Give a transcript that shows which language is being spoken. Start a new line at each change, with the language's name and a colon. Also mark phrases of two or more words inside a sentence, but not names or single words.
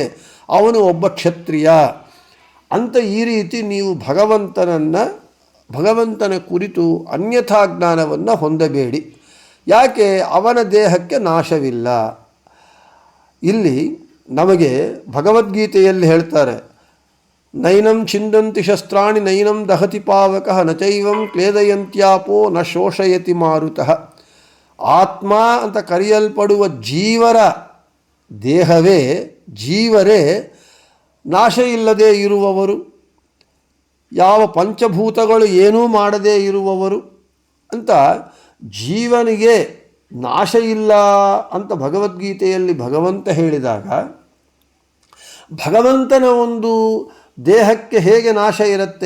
Kannada: ಅವನು ಒಬ್ಬ ಕ್ಷತ್ರಿಯ ಅಂತ. ಈ ರೀತಿ ನೀವು ಭಗವಂತನ ಕುರಿತು ಅನ್ಯಥಾ ಜ್ಞಾನವನ್ನು ಹೊಂದಬೇಡಿ. ಯಾಕೆ? ಅವನ ದೇಹಕ್ಕೆ ನಾಶವಿಲ್ಲ. ಇಲ್ಲಿ ನಮಗೆ ಭಗವದ್ಗೀತೆಯಲ್ಲಿ ಹೇಳ್ತಾರೆ,
Sanskrit: ನೈನಂ ಛಿಂದಂತಿ ಶಸ್ತ್ರಾಣಿ ನೈನಂ ದಹತಿ ಪಾವಕಃ ನಚೈವಂ ಕ್ಲೇದಯಂತ್ಯಾಪೋ ನ ಶೋಷಯತಿ ಮಾರುತಃ.
Kannada: ಆತ್ಮ ಅಂತ ಕರೆಯಲ್ಪಡುವ ಜೀವರೇ ನಾಶ ಇಲ್ಲದೆ ಇರುವವರು. ಯಾವ ಪಂಚಭೂತಗಳು ಏನೂ ಮಾಡದೇ ಇರುವವರು ಅಂತ ಜೀವನಿಗೆ ನಾಶ ಇಲ್ಲ ಅಂತ ಭಗವದ್ಗೀತೆಯಲ್ಲಿ ಭಗವಂತ ಹೇಳಿದಾಗ, ಭಗವಂತನ ಒಂದು ದೇಹಕ್ಕೆ ಹೇಗೆ ನಾಶ ಇರುತ್ತೆ?